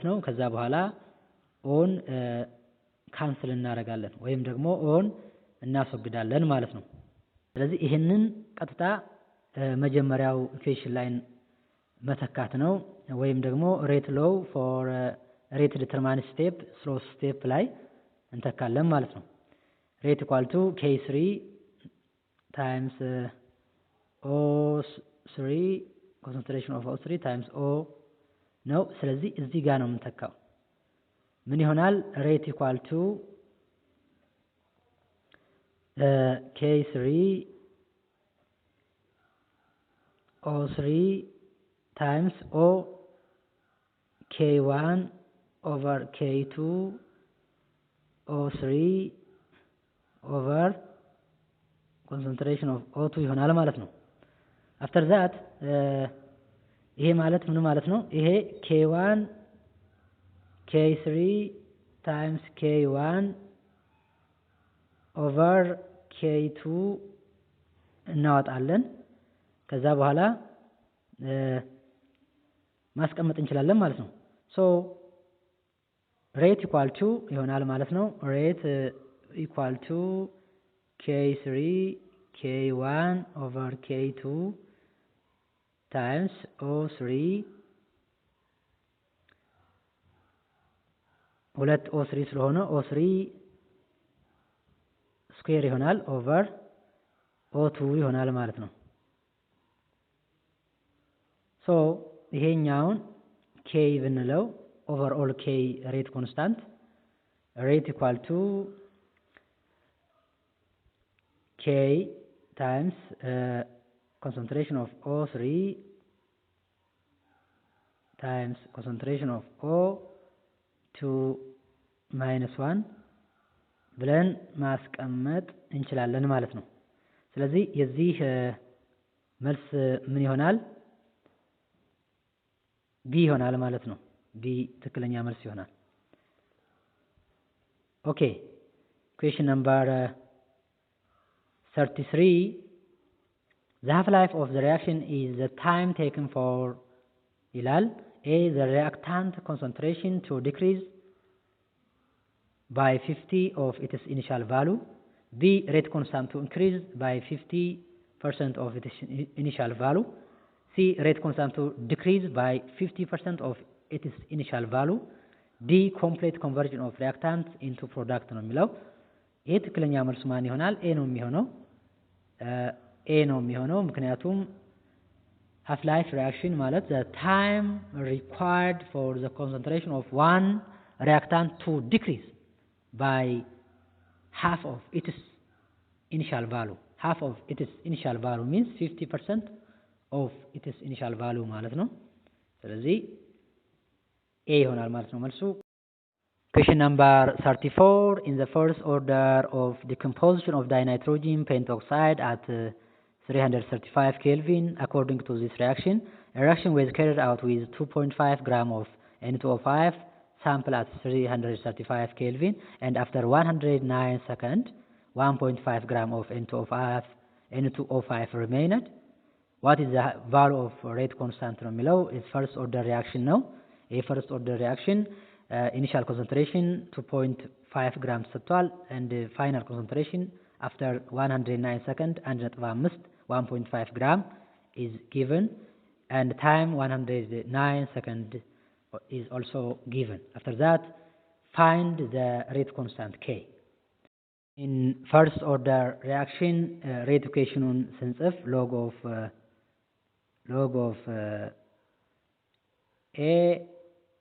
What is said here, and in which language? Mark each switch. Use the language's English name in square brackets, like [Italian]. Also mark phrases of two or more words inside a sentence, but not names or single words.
[Amharic] ነው ከዛ በኋላ ኦን ካንስል እናደርጋለን ወይም ደግሞ ኦን እናስወግዳለን ማለት ነው ስለዚህ ይሄንን ቀጥታ መጀመሪያው ኢኩዌሽን ላይ መተካት ነው ወይም ደግሞ [English] rate law for rate determining step slow step [Amharic] ላይ እንተካለን ማለት ነው [English] rate equal to K3 times O3 concentration of O3 times O [Amharic] ነው ስለዚህ እዚህ ጋር ነው የምንተካው ምን ይሆናል [English] rate equal to K3 O3 times O K1 over K2 O3 over concentration of O2 [Amharic] ይሆናል ማለት ነው [English] after that [Amharic] ይሄ ማለት ምን ማለት ነው ይሄ [English] K1 K3 times K1 over K2 [Amharic] እናወጣለን ከዛ በኋላ ማስቀመጥ እንችላለን ማለት ነው [English] so rate equal to [Amharic] ይሆናል ማለት ነው [English] rate equal to K3 K1 over K2 times O3 [Amharic] ሁለት O3 ስለሆነ O3 ስኩዌር ይሆናል [English] over O2 [Amharic] ይሆናል ማለት ነው [English] so ይሄኛውን K ብንለው overall K rate constant rate equal to K times concentration of O3 times concentration of O2 minus 1 [Amharic] ብለን ማስቀመጥ እንችላለን ማለት ነው ስለዚህ የዚህ መልስ ምን ይሆናል B ይሆናል ማለት ነው B ትክክለኛ መልስ ይሆናል [English] okay question number 33 the half life of the reaction is the time taken for ይላል A the reactant concentration to decrease by 50 of its initial value B rate constant to increase by 50% of its initial value C rate constant to decrease by 50% of its initial value D complete conversion of reactants into product [Amharic] ነው የሚለው ይሄ ትክክለኛ መልሱ ማን ይሆናል [English] A ነው [Amharic] የሚሆነው ምክንያቱም [English] half life reaction ማለት the time required for the concentration of one reactant to decrease by half of its initial value half of its initial value means 50% of its initial value ማለት [Amharic] ነው ስለዚህ A ይሆናል ማለት ነው መልሱ [English] question number 34 in the first order of decomposition of dinitrogen pentoxide at 335 Kelvin according to this reaction a reaction was carried out with 2.5 gram of N2O5 sample at 335 Kelvin and after 109 seconds 1.5 gram of N2O5 remained what is the value of rate constant [Amharic] ነው የሚለው [English] is first order reaction ነው a first order reaction initial concentration 2.5 gram ሰጥቷል and final concentration after 109 seconds 1.5 gram is given and time 109 seconds is also given after that find the rate constant K in first order reaction rate equation ስንጽፍ log of A